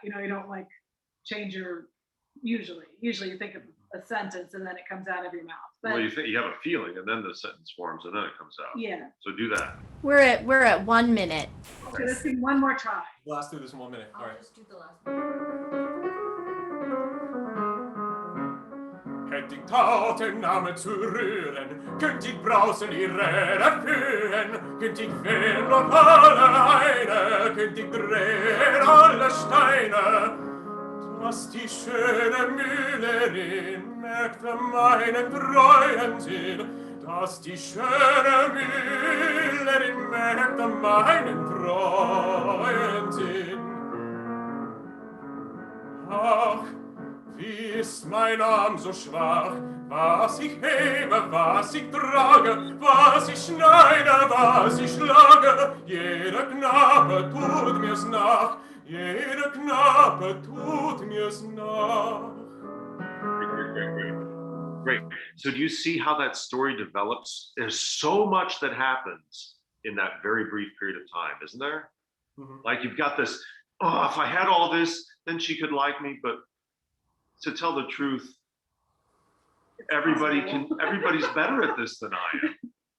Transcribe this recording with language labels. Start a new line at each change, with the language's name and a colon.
English: You don't change your, usually you think of a sentence and then it comes out of your mouth. But, well, you have a feeling and then the sentence forms and then it comes out. Yeah. So do that. We're at 1 minute. Okay, let's do one more try. Last through this in 1 minute. All right. Just do the last one.
German: Hätt ich tausend Arme zu rühren, könnt ich brausen ihre Fühlen, könnt ich fehlen noch alle Heide, könnt ich drehen alle Steine, dass die schöne Müllerin merkte meinen treuen Sinn, dass die schöne Müllerin merkte meinen treuen Sinn. Ach, wie ist mein Arm so schwach, was ich hebe, was ich trage, was ich schneide, was ich schlage, jeder Knabe tut mir's nach, jeder Knabe tut mir's nach.
English: Great. So do you see how that story develops? There's so much that happens in that very brief period of time, isn't there? Mhm. Like you've got this, oh, if I had all this, then she could like me. But to tell the truth, everybody's better at this than I am.